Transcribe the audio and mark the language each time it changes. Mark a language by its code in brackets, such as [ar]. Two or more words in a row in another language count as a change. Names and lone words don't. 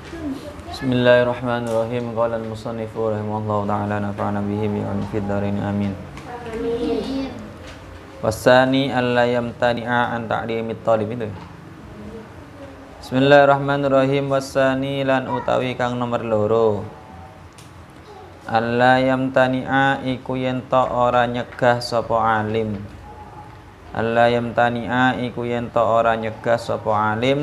[ar] بسم الله الرحمن الرحيم. قال المصنف رحمه الله تعالى نفعنا به بعلمه في الدارين آمين. والثاني ألا يمتنع عن تعليم الطالب itu. بسم الله الرحمن الرحيم. [jv] Wasani lan utawi kang nomor loro. [ar] ألا يمتنع [jv] iku yen to ora nyegah sapa alim. [ar] ألا يمتنع [jv] iku yen to ora nyegah sapa alim.